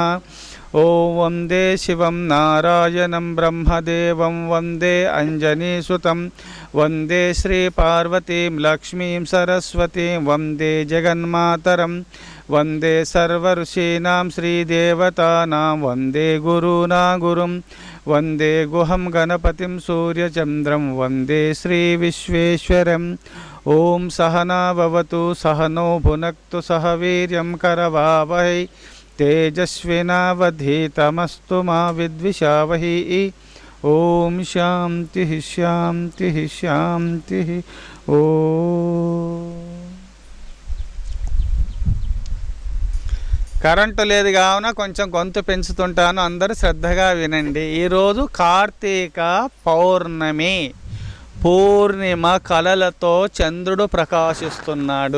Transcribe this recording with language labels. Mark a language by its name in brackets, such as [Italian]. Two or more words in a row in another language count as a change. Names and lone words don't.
[Sanskrit] ॐ वन्दे शिवं नारायणं ब्रह्मदेवं वन्दे अञ्जनीसुतं वन्दे श्रीपार्वतीं लक्ष्मीं सरस्वतीं वन्दे जगन्मातरं वन्दे सर्वऋषीणां श्रीदेवतानां वन्दे गुरूणां गुरुं वन्दे गुहं गणपतिं सूर्यचन्द्रं वन्दे श्रीविश्वेश्वरम्। ॐ सहना भवतु सहनो भुनक्तु सह वीर्यं करवावहै तेजस्विनावधीतमस्तु मा विद्विषावहै। ओम शांति शांति शांति। [Telugu] ఓం కరెంటు లేదు కావున కొంచెం గొంతు పెంచుతుంటాను, అందరూ శ్రద్ధగా వినండి. ఈరోజు కార్తీక పౌర్ణమి, పూర్ణిమ కళలతో చంద్రుడు ప్రకాశిస్తున్నాడు.